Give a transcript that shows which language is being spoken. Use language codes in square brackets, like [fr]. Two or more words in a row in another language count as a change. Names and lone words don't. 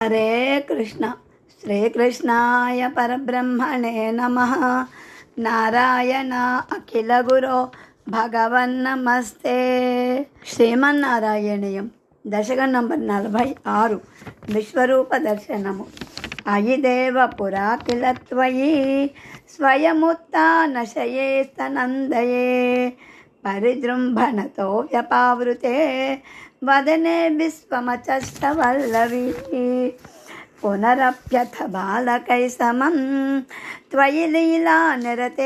[sa] हरे कृष्ण श्रीकृष्णाय परब्रह्मणे नमः। नारायण अखिल गुरो भगवन्नमस्ते। [te] శ్రీమన్నారాయణీయం దశకం నంబర్ 46 విశ్వరూప దర్శనము. [sa] అయి దేవ పురా కిల త్వయి స్వయముత్థానశయే స్తనందయే పరిజృంభణతో వ్యపావృతే వదనే విశ్వమచష్టవల్లవి పునరప్యథ బాలకై సమం త్వయి లీలా నిరతే